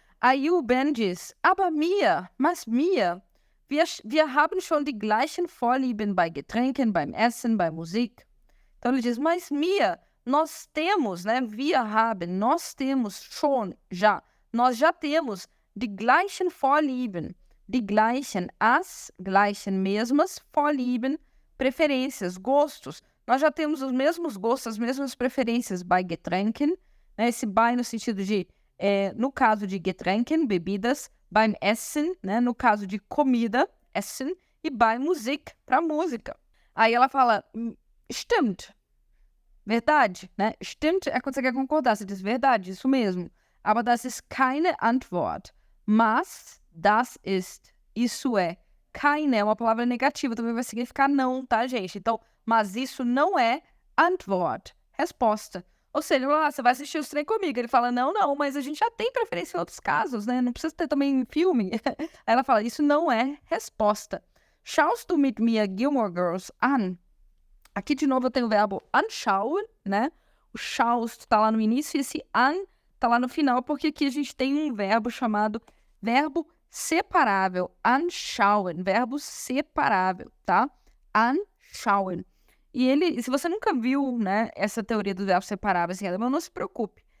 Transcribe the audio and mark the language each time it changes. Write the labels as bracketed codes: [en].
[pt] Aí o Ben diz, [de] aber mir, [pt] mas mir, [de] wir haben schon die gleichen Vorlieben bei Getränken, beim Essen, bei Musik. [pt] Então ele diz, mas mir, nós temos, né? [de] Wir haben, [pt] nós temos schon, já. Nós já temos [de] die gleichen Vorlieben, [pt] die gleichen, as gleichen, mesmas, Vorlieben, preferências, gostos. Nós já temos os mesmos gostos, as mesmas preferências bei Getränken, né? Esse bei no sentido de, no caso de Getränken, bebidas, beim Essen, né? No caso de comida, Essen, e bei Musik, para música. Aí ela fala, stimmt, verdade, né? Stimmt é quando você quer concordar, você diz verdade, isso mesmo. [de] Aber das ist keine Antwort. [pt] Mas, [de] das ist, [pt] isso é. Keine é uma palavra negativa, também vai significar não, tá, gente? Então, mas isso não é Antwort, resposta. Ou seja, você vai assistir os trem comigo. Ele fala, não, mas a gente já tem preferência em outros casos, né? Não precisa ter também filme. Aí ela fala, isso não é resposta. [de] Schaust du mit mir Gilmore Girls an? [pt] Aqui, de novo, eu tenho o verbo anschauen, né? O schaust tá lá no início e esse an tá lá no final, porque aqui a gente tem um verbo chamado verbo separável. Anschauen, verbo separável, tá? Anschauen. E ele, se você nunca viu, né, essa teoria dos verbos separáveis em alemão, não se preocupe.